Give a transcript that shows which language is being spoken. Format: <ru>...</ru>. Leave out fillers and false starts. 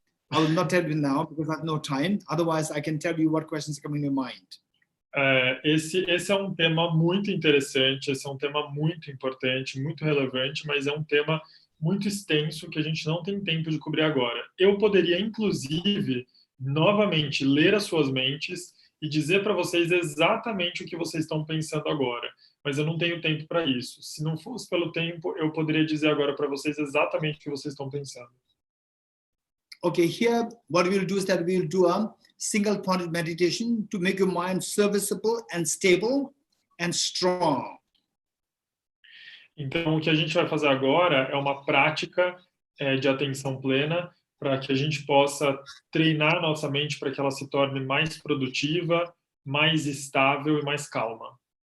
<en>I will not tell you now because I have no time. Otherwise, I can tell you what questions are coming in your mind.</en> <pt>Esse é um tema muito interessante, esse é um tema muito importante, muito relevante, mas é um tema muito extenso que a gente não tem tempo de cobrir agora. Eu poderia, inclusive, novamente ler as suas mentes e dizer para vocês exatamente o que vocês estão pensando agora, mas eu não tenho tempo para isso. Se não fosse pelo tempo, eu poderia dizer agora para vocês exatamente o que vocês estão pensando.</pt> <en>Okay, here what we'll do is that we'll do a single pointed meditation to make your mind serviceable and stable and strong.</en> <pt>Então, o que a gente vai fazer agora é uma prática de atenção plena para que a gente possa treinar nossa mente para que ela se torne mais produtiva, mais estável e mais calma.</pt>